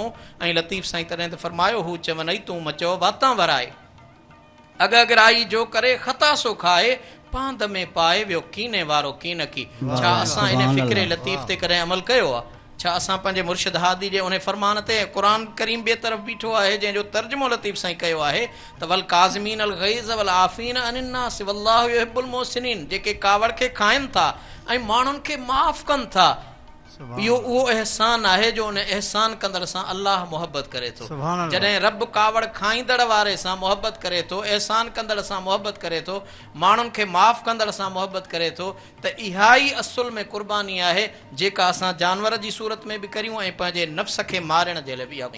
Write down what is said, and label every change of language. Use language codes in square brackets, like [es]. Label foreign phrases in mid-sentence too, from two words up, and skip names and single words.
[sd] ऐं लतीफ़ साईं तॾहिं त फरमायो, हू चवनि तूं मचो वातां वराए, अगराई जो करे ख़ता सो खाए, पांद में पाए वियो कीने वारो कीन की। छा असां इन फ़िक्रे लतीफ़ ते कॾहिं अमल कयो आहे? छा असां पंहिंजे मुर्शिद हादी जे उन फरमान ते क़ुरान करीम ॿिए तरफ़ बीठो आहे जंहिंजो तर्जुमो लतीफ़ साईं कयो आहे त [ar] والكاظمين الغيظ والعافين عن الناس والله يحب المحسنين, [sd] जेके कावड़ खे खाइनि था ऐं माण्हुनि खे माफ़ कनि था, इहो उहो अहसान आहे जो उन अहसान कंदड़ सां अल्लाह मोहब्बत करे थो। जॾहिं रब कावड़ खाईंदड़ वारे सां मोहब्बत करे थो, अहसान कंदड़ सां मोहब्बत करे थो, माण्हुनि खे माफ़ कंदड़ सां मोहब्बत करे थो, त इहा ई असुल में क़ुर्बानी आहे जेका असां जानवर जी सूरत में बि करियूं ऐं पंहिंजे नफ़्स खे मारण जे लाइ बि इहा